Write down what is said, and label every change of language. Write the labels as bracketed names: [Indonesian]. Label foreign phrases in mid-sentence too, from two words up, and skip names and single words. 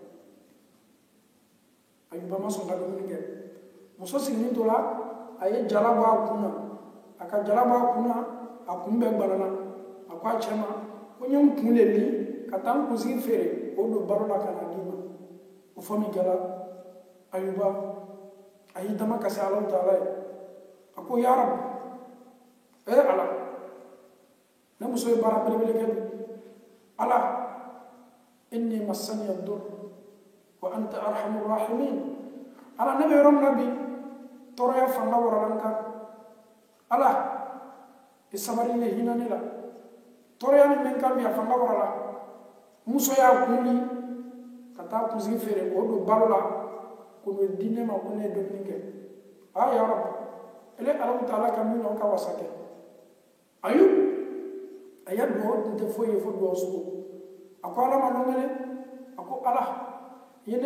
[Bambara] Ayuba ma sɔn ka dumuni kɛ muso sigilen tora a ye jala bɔ a kun na a ka jala bɔ a kun na a kun bɛɛ gbalana a ko a cɛ ma ko n ye n kun le li ka taa n kunsigi feere o don balo la ka na d'i ma o fɔ min kɛra Ayuba a y'i dama kasi Alahu Taala ye a ko [Arabic] يا رب [Bambara] Ala ne muso ye baara belebele kɛ bi Ala [Arabic] إني مسني الضر وأنت أرحم الراحمين [Bambara] Ala ne bɛ yɔrɔ min na bi tɔɔrɔya fanga warala n kan Ala i sabari ne hinɛ ne la tɔɔrɔya min bɛ n kan bi a fanga warala muso y'a kunli ka taa kunsigi feere k'o don balo la ko n'o di ne ma ko ne ye dumuni kɛ [Arabic] يا رب [Bambara] ele Alahu Taala ka min na o ka wasa kɛ Ayub a ya duwawu tun tɛ foyi ye fo duwawu sugu a ko Ala ma lɔngɛlɛ a ko Ala i ye